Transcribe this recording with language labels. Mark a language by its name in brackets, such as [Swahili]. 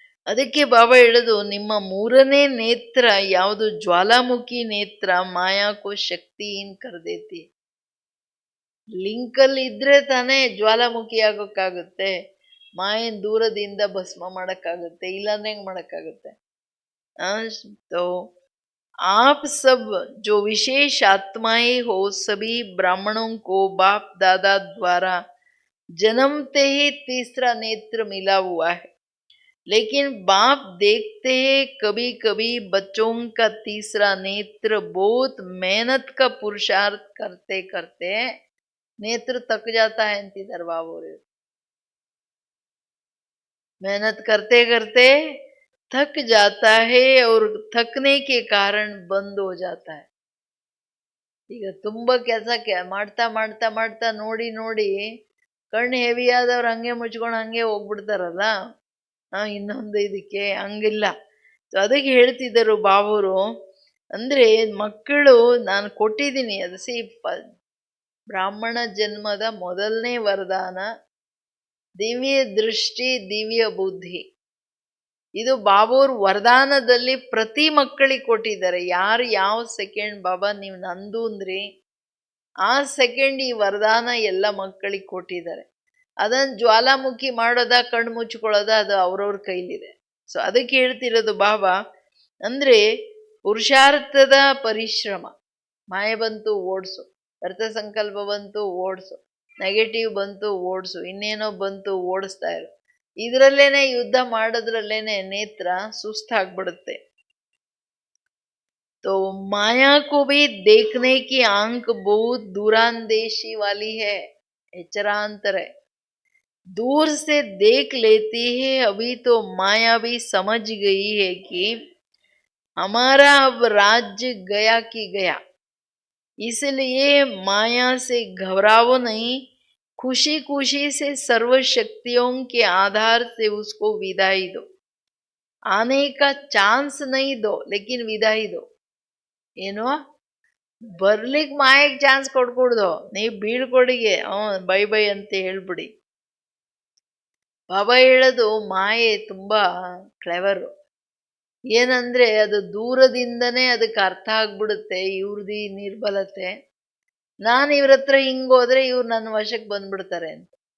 [Kannada] ಅದಕ್ಕೆ ಬಾಬಾ ಹೇಳೋದು, ನಿಮ್ಮ ಮೂರನೇ ನೇತ್ರ ಯಾವುದು, ಜ್ವಾಲಾಮುಖಿ ನೇತ್ರ, [Hindi] ಮಾಯಾಕೋ ಶಕ್ತಿಹೀನ್ ಕರ್ದೇತಿ. [Kannada] ಲಿಂಕಲ್ಲಿ ಇದ್ರೆ ತಾನೇ ಜ್ವಾಲಾಮುಖಿ ಆಗೋಕ್ಕಾಗುತ್ತೆ, ಮಾಯನ್ ದೂರದಿಂದ ಭಸ್ಮ ಮಾಡಕ್ಕಾಗುತ್ತೆ, ಇಲ್ಲಾಂದ್ರೆ ಹೆಂಗ್ ಮಾಡಕ್ಕಾಗುತ್ತೆ. [Hindi] तो आप सब जो विशेष आत्माएं हो, सभी ब्राह्मणों को बाप दादा द्वारा जन्मते ही तीसरा नेत्र मिला हुआ है, लेकिन बाप देखते हैं कभी कभी बच्चों का तीसरा नेत्र बहुत मेहनत का पुरुषार्थ करते करते नेत्र थक जाता है अंतिदर बाबू। मेहनत करते करते थक जाता है और थकने के कारण बंद हो जाता है. [Kannada] ಈಗ ತುಂಬಾ ಕೆಲಸ ಮಾಡ್ತಾ ಮಾಡ್ತಾ ಮಾಡ್ತಾ ನೋಡಿ ನೋಡಿ ಕಣ್ಣು ಹೆವಿ ಆದವ್ರು ಹಂಗೆ ಮುಚ್ಕೊಂಡು ಹಂಗೆ ಹೋಗ್ಬಿಡ್ತಾರಲ್ಲ, ಇನ್ನೊಂದು ಇದಕ್ಕೆ ಹಂಗಿಲ್ಲ. ಅದಕ್ಕೆ ಹೇಳ್ತಿದ್ದರು ಬಾಬುರು, ಅಂದ್ರೆ ಮಕ್ಕಳು ನಾನು ಕೊಟ್ಟಿದ್ದೀನಿ, ಅದು ಬ್ರಾಹ್ಮಣ ಜನ್ಮದ ಮೊದಲನೇ ವರದಾನ ದಿವ್ಯ ದೃಷ್ಟಿ, ದಿವ್ಯ ಬುದ್ಧಿ. ಇದು ಬಾಬಾವ್ರ ವರದಾನದಲ್ಲಿ ಪ್ರತಿ ಮಕ್ಕಳಿಗೆ ಕೊಟ್ಟಿದ್ದಾರೆ. ಯಾರು ಯಾವ ಸೆಕೆಂಡ್ ಬಾಬಾ ನೀವು ನಂದು ಅಂದ್ರಿ, ಆ ಸೆಕೆಂಡ್ ಈ ವರದಾನ ಎಲ್ಲ ಮಕ್ಕಳಿಗೆ ಕೊಟ್ಟಿದ್ದಾರೆ. ಅದನ್ನು ಜ್ವಾಲಾಮುಖಿ ಮಾಡೋದ, ಕಣ್ಣು ಮುಚ್ಕೊಳ್ಳೋದ, ಅದು ಅವ್ರವ್ರ ಕೈಲಿದೆ. ಸೊ ಅದಕ್ಕೆ ಹೇಳ್ತಿರೋದು ಬಾಬಾ, ಅಂದ್ರೆ ಪುರುಷಾರ್ಥದ ಪರಿಶ್ರಮ. ಮಾಯೆ ಬಂತು ಓಡಿಸು, ಅರ್ಥ ಸಂಕಲ್ಪ ಬಂತು ಓಡಿಸು, ನೆಗೆಟಿವ್ ಬಂತು ಓಡಿಸು, ಇನ್ನೇನೋ ಬಂತು ಓಡಿಸ್ತಾ ಇರು. ಇದರಲ್ಲೇನೆ ಯುದ್ಧ ಮಾಡೋದ್ರಲ್ಲೇನೆ ನೇತ್ರ ಸುಸ್ತಾಗ್ಬಿಡುತ್ತೆ. [Hindi] तो माया को भी देखने की आंख बहुत दूरांदेशी वाली है, एचरांतर है, दूर से देख लेती है. अभी तो माया भी समझ गई है कि हमारा अब राज्य गया कि गया, इसलिए माया से घबराओ नहीं, खुशी खुशी से सर्व शक्तियों के आधार से उसको विदाई दो. आने का चांस नहीं दो, लेकिन विदाई दो. [Kannada] ಏನೋ ಬರ್ಲಿಕ್ ಮಾಯಕ್ಕೆ ಚಾನ್ಸ್ ಕೊಡ್ಕೊಡ್ದು, ನೀವು ಬೀಳ್ಕೊಡಿಗೆ ಬೈ ಬೈ ಅಂತ ಹೇಳ್ಬಿಡಿ. ಬಾಬಾ ಹೇಳೋದು ಮಾಯೆ ತುಂಬಾ ಕ್ಲೆವರು. ಏನಂದ್ರೆ ಅದು ದೂರದಿಂದನೇ ಅದಕ್ಕೆ ಅರ್ಥ ಆಗ್ಬಿಡುತ್ತೆ ಇವ್ರದಿ ನಿರ್ಬಲತೆ, ನಾನು ಇವ್ರ ಹತ್ರ ಹಿಂಗೋದ್ರೆ ಇವ್ರು ನನ್ನ ವಶಕ್ಕೆ ಬಂದ್ಬಿಡ್ತಾರೆ ಅಂತ.